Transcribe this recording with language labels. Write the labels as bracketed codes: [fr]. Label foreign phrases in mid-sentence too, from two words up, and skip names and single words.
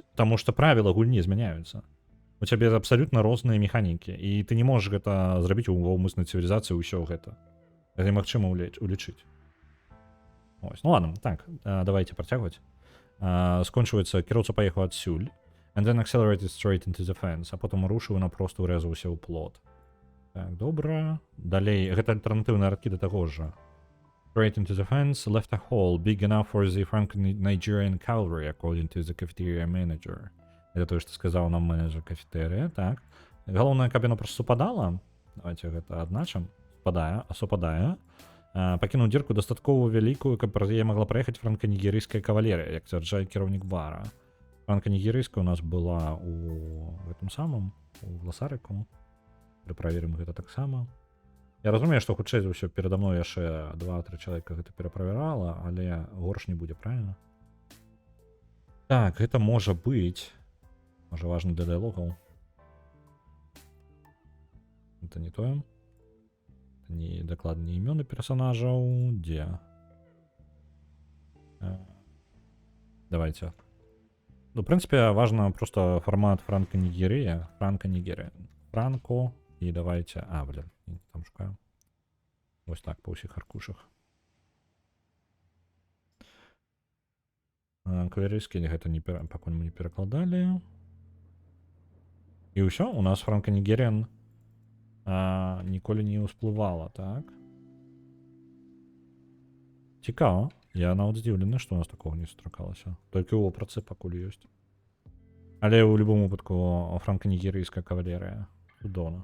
[be] Таму што правілы гульні змяняюцца. У цябе абсалютна розныя механікі, і ты не можаш гэта зрабіць у ўмыснай цывілізацыі ўсё гэта. Гэта немагчыма улічыць. Ось. Ну ладно, так, давайте працягваць. Скончваецца, кіроўца паехаў адсюль. [en] And then accelerated straight into the fence. [be] А потом рушыў і напрост урэзаўся ў плот. Так, добра. Далей, гэта альтэрнатыўныя радкі да таго ж. [en] Straight into the fence, left a hole big enough for the Franco-Nigerian cavalry, according to the cafeteria manager. [be] Гэта тое, што сказаў нам менеджер кафетэрыі, так. Галоўнае, каб яно проста супадала. Давайте гэта адначым. Супадае. Пакінуў дзірку дастаткова вялікую, каб праз яе магла праехаць франка-нігерыйская кавалерыя, як сцвярджае кіраўнік бара. Франка-нігерыйская у нас была у гэтым самым, у Гласарыку. Пераправерым гэта таксама. Я разумею, што хутчэй за ўсё перада мной яшчэ 2-3 чалавека гэта пераправярала, але горш не будзе, правильно? Так, гэта можа быць. Можа важны для дыялогаў. Это не тое. Это не дакладныя імёны персонажаў. Дзе? Давайте. [ru] Ну, в принципе, важно просто формат Франко-Нигерия. Франко. И давайте... блин, там шукаю. Вот так, по всех аркушах. Кавалерийские это не пока мы не перекладали. И все, у нас [be] Франко-Нигериан ніколі не ўсплывала, так? Цікаво. Я нават здзіўлены, што у нас такого не сустракалася. Толькі ў опрацы пакуль ёсць. Але ў любым выпадку франка-нігерыйская кавалерыя цудоўна.